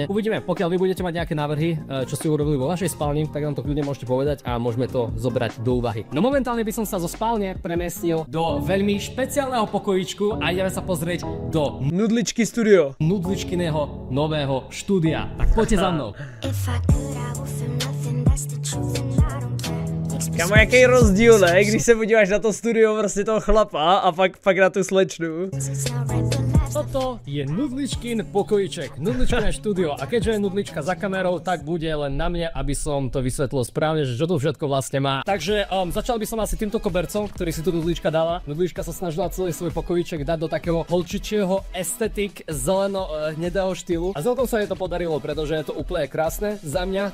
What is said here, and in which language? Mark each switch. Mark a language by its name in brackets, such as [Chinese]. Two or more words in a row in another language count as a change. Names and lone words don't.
[Slovak] Uvidíme, pokiaľ vy budete mať nejaké návrhy, čo ste urobili vo vašej spálni, tak nám to kľudne môžete povedať a môžeme to zobrať do úvahy. No momentálne by som sa zo spálne premiestnil do veľmi špeciálneho pokojíčku a ideme sa pozrieť do [Czech] Nudličky studio. [Slovak] Nudličkyného nového štúdia. Tak poďte za mnou. [Czech] Kámo, jaký rozdíl, ne? Když se podíváš na to studio prostě toho chlapa a pak na tu slečnu. [Slovak] Toto je Nudličkin pokojíček, Nudličkové štúdio a keďže je Nudlička za kamerou, tak bude len na mne, aby som to vysvetlil správne, že čo tu všetko vlastne má. Takže začal by som asi týmto kobercom, ktorý si tu Nudlička dala. Nudlička sa snažila celý svoj pokojíček dať do takého holčičieho estetik zeleno-hnedého štýlu a celkom sa jej to podarilo, pretože je to úplne krásne za mňa.